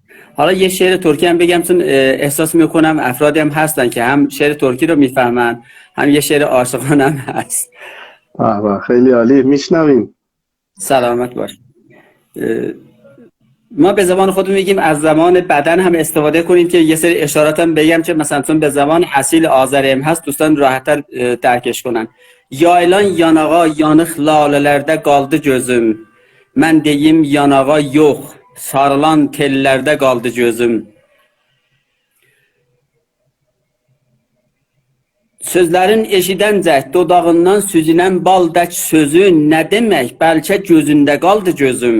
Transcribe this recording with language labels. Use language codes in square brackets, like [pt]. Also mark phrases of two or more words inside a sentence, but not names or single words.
[fa] حالا یه شعر ترکی هم بگم، چون احساس میکنم افرادی هم هستن که هم شعر ترکی رو میفهمن، هم یه شعر عاشقانه هم هست. خیلی عالی، میشنویم. سلامت باش. ما به زبان خودمون میگیم، از زبان بدن هم استفاده کنیم که یه سری اشارات هم بگم که مثلا چون به زبان اصیل آذری هم هست دوستان راحت‌تر درکش کنن. [az] Yaylan yanağa yanıq lalələrdə qaldı gözüm. Mən deyim yanağa yox, sarılan tellərdə qaldı gözüm. Sözlərin eşidəncə dodağından süzülən bal dək sözü nə demək, bəlkə gözündə qaldı gözüm.